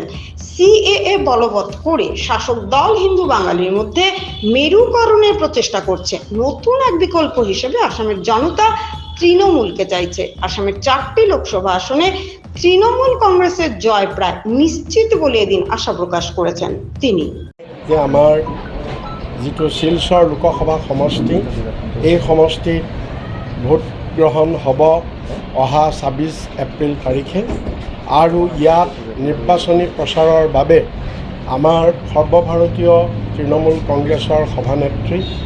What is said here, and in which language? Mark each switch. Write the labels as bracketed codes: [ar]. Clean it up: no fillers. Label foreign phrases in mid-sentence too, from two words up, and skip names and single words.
[bn] সিএএ বলবৎ করে শাসক দল হিন্দু বাঙালির মধ্যে মেরুকরণের প্রচেষ্টা করছে। নতুন এক বিকল্প হিসেবে আসামের জনতা তৃণমূলকে চাইছে। আসামের 4টি লোকসভা আসনে তৃণমূল কংগ্রেসের জয় প্রায় নিশ্চিত বলে এদিন আশা প্রকাশ করেছেন তিনি। [as] যে আমাৰ যিটো শিলচৰ লোকসভা সমষ্টি, এই সমষ্টিত ভোট গ্ৰহণ হ'ব অহা 26 এপ্ৰিল তাৰিখে, আৰু ইয়াত নিৰ্বাচনী প্ৰচাৰৰ বাবে আমাৰ সৰ্বভাৰতীয় তৃণমূল কংগ্ৰেছৰ সভানেত্ৰী